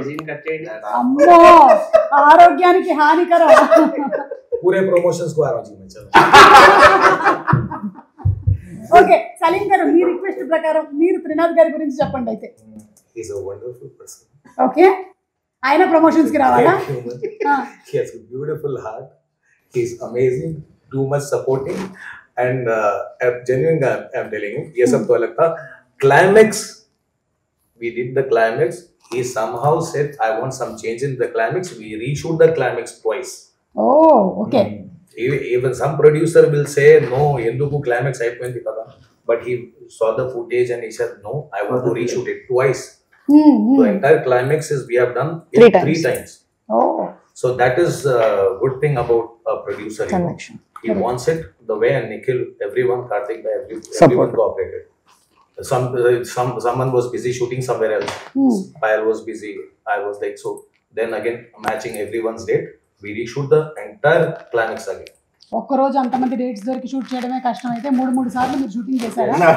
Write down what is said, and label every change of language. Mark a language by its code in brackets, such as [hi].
[te] అమ్మో, ఆరోగ్యానికి హానికరం. పూరే ప్రమోషన్స్ కు ఆరోగ్యం. ఓకే, సలీం గారు మీ రిక్వెస్ట్ ప్రకారం మీరు త్రినాథ్ గారి గురించి చెప్పండి అయితే. [en] He's a wonderful person. [te] Okay, ఆయన ప్రమోషన్స్ కి రావాలా? [en] He has a beautiful heart. He's amazing, too much supporting, and genuine I'm telling you, [hi] ये सब तो अलग था. [en] Climax, we did the climax. He somehow said, I want some change in the climax. We reshoot the climax twice. Oh, okay. Even some producer will say, no, [te] enduku climax అయిపోయింది కదా. [en] But he saw the footage and he said, no, I want to reshoot it twice. The entire climax is we have done it three times. Oh. So that is a good thing about a producer. He wants it the way, and Nikhil, everyone, Karthik, everyone cooperated. Someone was busy shooting somewhere else. Payal was busy. I was like, so then again matching everyone's date, we reshoot the entire climax again. [te] ఒక్కరోజు అంతమంది dates దొరికి shoot చేయడమే కష్టం అయితే 3 సార్లు మీరు shooting చేశారా?